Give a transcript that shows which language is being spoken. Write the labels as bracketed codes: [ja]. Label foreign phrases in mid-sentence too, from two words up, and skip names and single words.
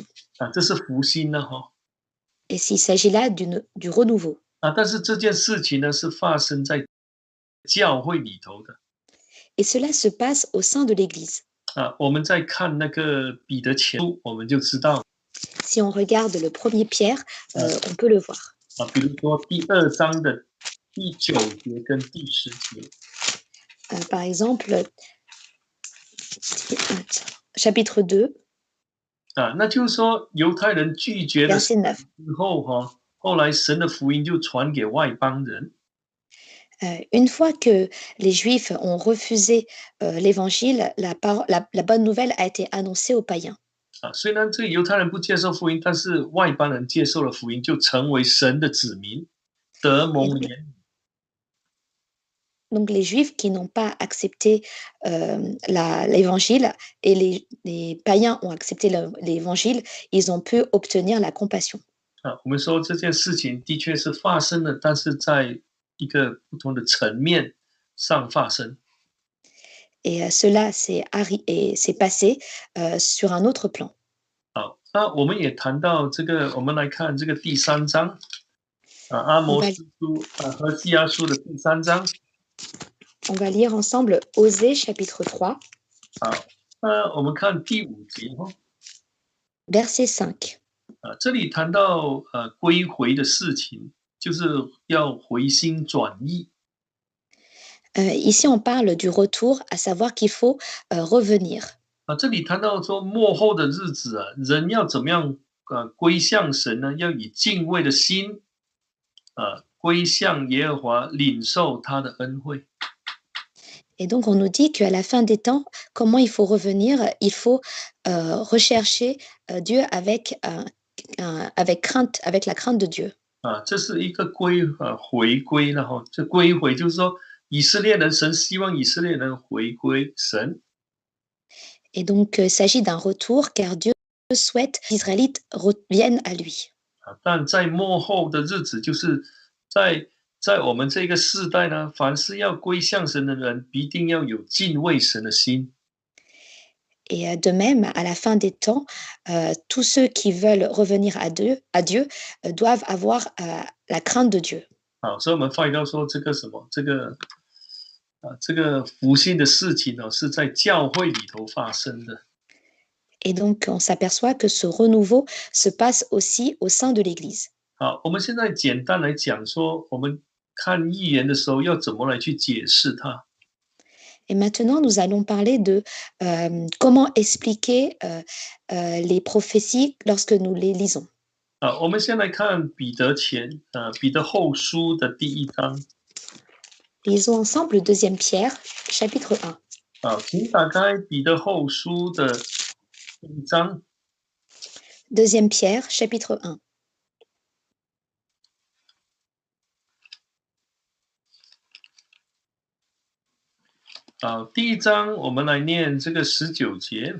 [zh] 这是福音了哈。 [fr] Et s'il s'agit là du renouveau. [zh] 但是这件事情呢，是发生在教会里头的。 [fr] Et cela se passe au sein de l'Église. [zh] 我们在看那个彼得前书，我们就知道。 [fr] Si on regarde le premier Pierre, on peut le voir. [zh] 比如说第2章的第9节跟第10节。 [fr] Par exemple, chapitre 2. [zh] 那就是说犹太人拒绝了之后后来神的福音就传给外邦人。 [fr] Une fois que les Juifs ont refusé l'évangile, la bonne nouvelle a été annoncée aux païens. [zh] 虽然这个犹太人不接受福音，但是外邦人接受了福音，就成为神的子民，得蒙怜悯。 [fr] Donc les Juifs qui n'ont pas accepté l'évangile et les païens ont accepté l'évangile, ils ont pu obtenir la compassion. [zh] 我们说这件事情的确是发生了，但是在一个不同的层面上发生。 [fr] Et cela s'est passé sur un autre plan. [zh] 好，那我们也谈到这个，我们来看这个第3章，阿摩司书和西阿书的第3章。 [fr] On va lire ensemble Osée chapitre 3. [zh] 好，我们看第5节 [fr] Verset 5. [zh] 这里谈到归回的事情，就是要回心转意。 [fr] Ici, on parle du retour, à savoir qu'il faut revenir. [zh] 这里谈到说末后的日子人要怎么样归向神呢？要以敬畏的心归向耶和华，领受他的恩惠。 [fr] Et donc, on nous dit qu'à la fin des temps, comment il faut revenir? Il faut rechercher Dieu avec crainte, avec la crainte de Dieu. [zh] 这是一个回归了哈。这归回就是说，以色列人，神希望以色列人回归神。 [fr] Et donc, il s'agit d'un retour, car Dieu souhaite que les Israélites reviennent à lui. [zh] 但在末后的日子，就是在我们这个世代呢，凡是要归向神的人，必定要有敬畏神的心。 [fr] Et de même, à la fin des temps, tous ceux qui veulent revenir à Dieu doivent avoir la crainte de Dieu. [zh] 所以我们发现到说，这个福音的事情是在教会里头发生的。 [fr] Et donc, on s'aperçoit que ce renouveau se passe aussi au sein de l'Église. [zh] 好，我们现在简单来讲说，我们看预言的时候要怎么来去解释它。 [fr] Et maintenant, nous allons parler de comment expliquer les prophéties lorsque nous les lisons. [zh] 我们先来看彼得后书的第1章。 [fr] Lisons ensemble le 2 Pierre, chapitre 1. [zh] 请打开彼得后书的第1章。 [fr] 2 Pierre, chapitre 1. [zh] 第1章我们来念这个19节。